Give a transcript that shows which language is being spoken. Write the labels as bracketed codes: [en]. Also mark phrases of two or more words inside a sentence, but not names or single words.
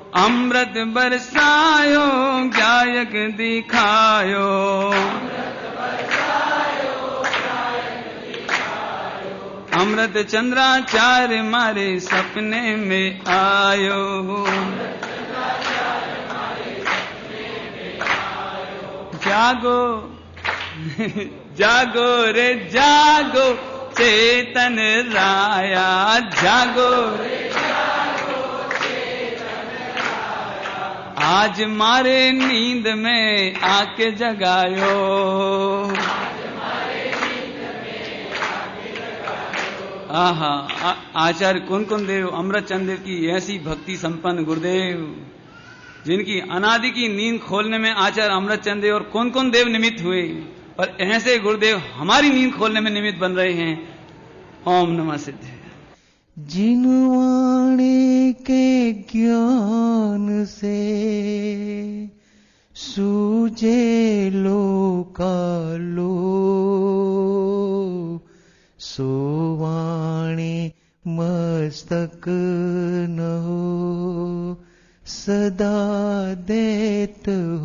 [hi] अमृत बरसायो ज्ञायक दिखायो, अमृत चंद्राचार्य मारे सपने में आयो। जागो जागो रे जागो चेतन राया, जागो रे जागो चेतन राया, आज मारे नींद में आके जगायो, आहा। आचार्य कुंकुम देव अमृतचंद देव की ऐसी भक्ति संपन्न गुरुदेव, जिनकी अनादि की नींद खोलने में आचार्य अमृतचंद देव और कुंकुम देव निमित्त हुए, और ऐसे गुरुदेव हमारी नींद खोलने में निमित्त बन रहे हैं। [sa] ओम नमः सिद्धे। [hi] जिनवाणे के ज्ञान से सूझे लोकालो, सोवाणे मस्तक न हो सदा देत